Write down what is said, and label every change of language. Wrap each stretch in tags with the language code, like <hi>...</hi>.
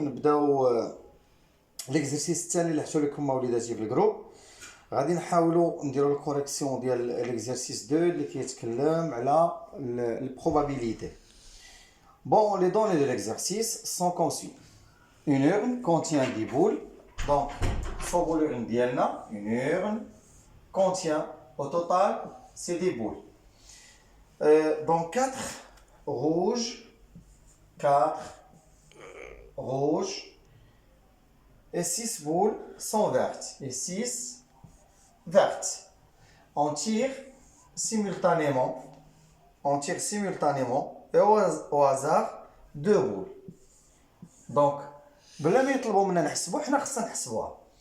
<ar>نبداو ليكزرسيس الثاني اللي حطوا لكم وليداتي في الجروب. غادي نحاولوا نديروا الكوريكسيون ديال ليكزرسيس 2 اللي كيتكلم على البروبابيليتي.</ar> <fr>Bon, les données de l'exercice sont comme suit. Une urne contient 10 boules.</fr> <ar>Donc, صوبوا l'urne ديالنا.</ar> <fr>Une urne contient au total c'est 10 boules. Donc 4 rouges, 4 rouges et 6 boules sont vertes et 6 vertes. On tire simultanément et au hasard 2 boules.</fr> <ar>Donc, بلا ما يطلبوا منا نحسبوا حنا خصنا نحسبوها.</ar>